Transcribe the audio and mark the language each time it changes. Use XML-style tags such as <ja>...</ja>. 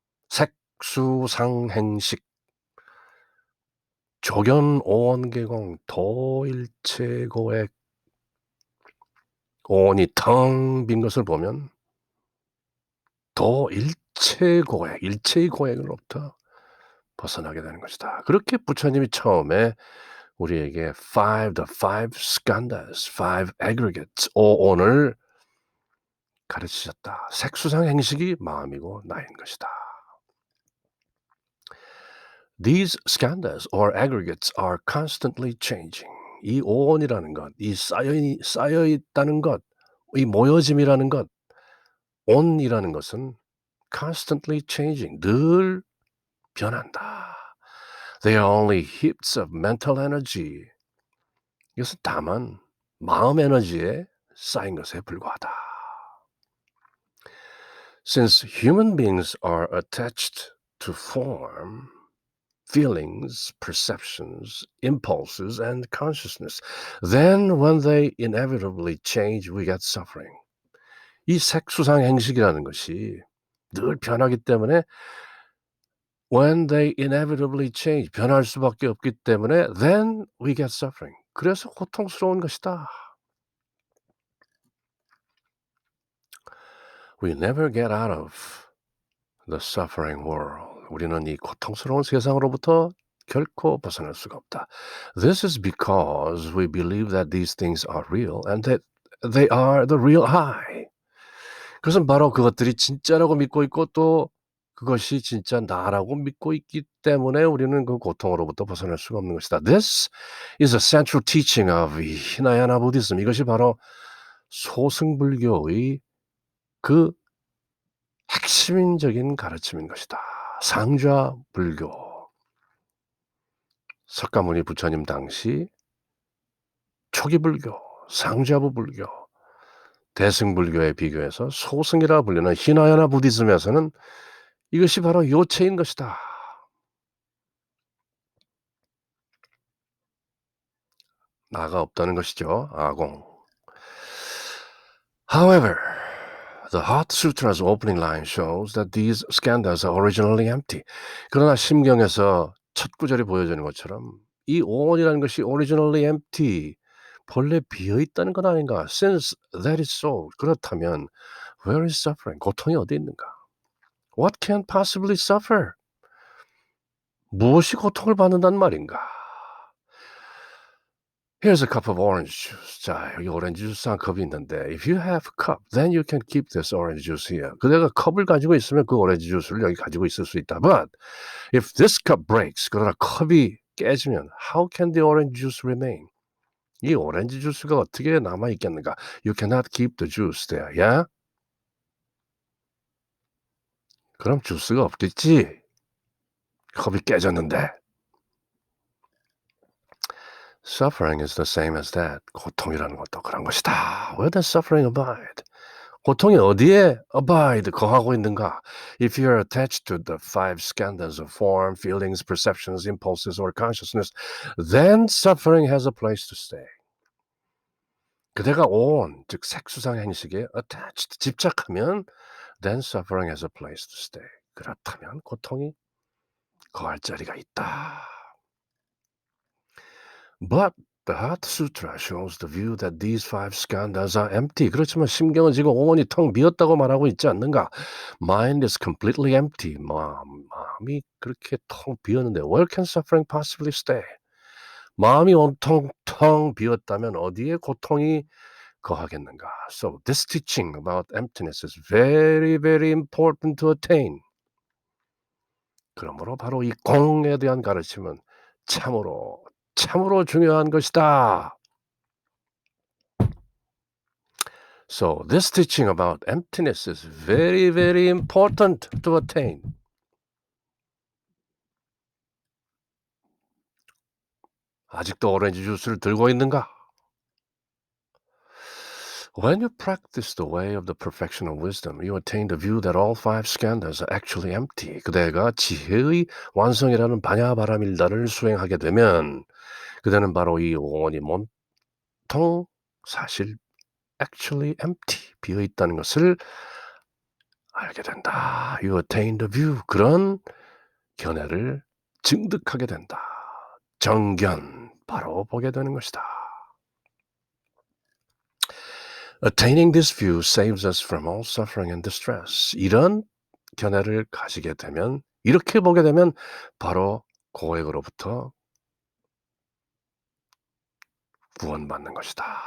<ko>색수상행식, 조견 오온계공 도일체고액 오온이 텅 빈 것을 보면 도일체고액, 일체의 고액으로부터 벗어나게 되는 것이다. 그렇게 부처님이 처음에 우리에게</ko> <en>the five skandhas, five aggregates,</en> <ko>오온을 가르치셨다. 색수상 행식이 마음이고 나인 것이다.</ko> <en>These skandhas or aggregates are constantly changing.</en> <ko>이 오온이라는 것, 이 쌓여 있다는 것, 이 모여짐이라는 것, 온이라는 것은</ko> <en>constantly changing,</en> <ko>늘 변한다.</ko> <en>They are only heaps of mental energy.</en> <ko>이것은 다만 마음 에너지에 쌓인 것에 불과하다.</ko> <en>Since human beings are attached to form, feelings, perceptions, impulses, and consciousness, then when they inevitably change, we get suffering.</en> <ko>이 색수상 행식이라는 것이 늘 변하기 때문에</ko> <en>when they inevitably change,</en> <ko>변할 수밖에 없기 때문에</ko> <en>then we get suffering.</en> <ko>그래서 고통스러운 것이다.</ko> <en>We never get out of the suffering world.</en> <ko>우리는 이 고통스러운 세상으로부터 결코 벗어날 수가 없다.</ko> <en>This is because we believe that these things are real and that they are the real I.</en> <ko>그것은 바로 그것들이 진짜라고 믿고 있고 또 그것이 진짜 나라고 믿고 있기 때문에 우리는 그 고통으로부터 벗어날 수가 없는 것이다.</ko> <en>This is a central teaching of 히나야나 부디즘.</en> <ko>이것이 바로 소승불교의 그 핵심적인 가르침인 것이다. 상좌 불교. 석가모니 부처님 당시 초기 불교, 상좌부 불교, 대승불교에 비교해서 소승이라 불리는 히나야나 부디즘에서는 이것이 바로 요체인 것이다. 나가 없다는 것이죠. 아공.</ko> <en>However, the Heart Sutra's opening line shows that these skandhas are originally empty.</en> <ko>그러나 심경에서 첫 구절이 보여주는 것처럼 이 오온이라는 것이</ko> <en>originally empty,</en> <ko>본래 비어있다는 건 아닌가?</ko> <en>Since that is so,</en> <ko>그렇다면</ko> <en>where is suffering?</en> <ko>고통이 어디 있는가?</ko> <en>What can possibly suffer?</en> <ko>무엇이 고통을 받는단 말인가?</ko> <en>Here's a cup of orange juice.</en> <ko>자, 여기 오렌지 주스 한 컵이 있는데</ko> <en>if you have a cup, then you can keep this orange juice here.</en> <ko>그대가 컵을 가지고 있으면 그 오렌지 주스를 여기 가지고 있을 수 있다.</ko> <en>But if this cup breaks,</en> <ko>그러나 컵이 깨지면</ko> <en>how can the orange juice remain?</en> <ko>이 오렌지 주스가 어떻게 남아 있겠는가?</ko> <en>You cannot keep the juice there. Yeah?</en> <ko>그럼 주스가 없겠지. 컵이 깨졌는데.</ko> <en>Suffering is the same as that.</en> <ko>고통이라는 것도 그런 것이다.</ko> <en>Where does suffering abide?</en> <ko>고통이 어디에</ko> <en>abide,</en> <ko>거하고 있는가?</ko> <en>If you're attached to the five skandhas of form, feelings, perceptions, impulses, or consciousness, then suffering has a place to stay.</en> <ko>그대가 on, 즉 색수상 행식에</ko> <en>attached,</en> <ko>집착하면</ko> <en>then suffering has a place to stay.</en> <ko>그렇다면 고통이 거할 자리가 있다.</ko> <en>But the Heart Sutra shows the view that these five skandhas are empty.</en> <ko>그렇지만 심경은 지금 온이 텅 비었다고 말하고 있지 않는가?</ko> <en>Mind is completely empty.</en> <ko>마음이 그렇게 텅 비었는데</ko> <en>where can suffering possibly stay?</en> <ko>마음이 온통 텅 비었다면 어디에 고통이 거하겠는가?</ko> <en>So this teaching about emptiness is very, very important to attain.</en> <ko>그러므로 바로 이 공에 대한 가르침은 참으로 중요한 것이다.</ko> <en>So this teaching about emptiness is very, very important to attain.</en> <ko>아직도 오렌지 주스를 들고 있는가?</ko> <en>When you practice the way of the perfection of wisdom, you attain the view that all five skandhas are actually empty.</en> <ko>그대가 지혜의 완성이라는 바냐바라밀다를 수행하게 되면 그대는 바로 이 오온이 몸통 사실</ko> <en>actually empty,</en> <ko>비어있다는 것을 알게 된다.</ko> <en>You attain the view.</en> <ko>그런 견해를 증득하게 된다. 정견, 바로 보게 되는 것이다.</ko> <en>Attaining this view saves us from all suffering and distress.</en> <ko>이런 견해를 가지게 되면, 이렇게 보게 되면 바로 고액으로부터 구원받는 것이다.</ko>